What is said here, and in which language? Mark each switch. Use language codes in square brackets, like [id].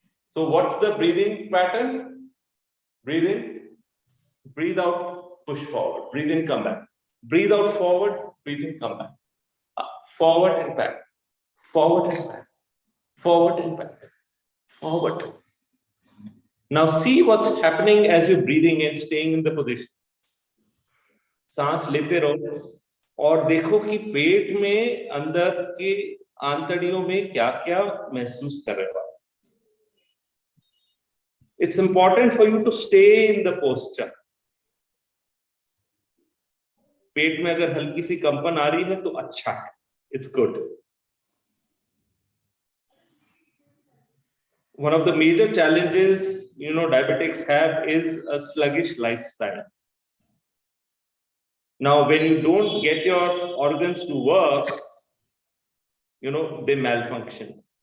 [en] So what's the breathing pattern? Breathe in, breathe out, push forward. Breathe in, come back. Breathe out, forward, breathe in, come back. Forward and back. Forward and back. Forward and back. Forward. Now see what's happening as you're breathing and staying in the position. [hi] सांस लेते रहो और देखो कि पेट में अंदर के आंतड़ियों में क्या-क्या महसूस कर रहे हो. [en] It's important for you to stay in the posture. [hi] पेट में अगर हल्की सी कंपन आ रही है तो अच्छा है. [en] It's good. One of the major challenges, diabetics have is a sluggish lifestyle. Now, when you don't get your organs to work, they malfunction.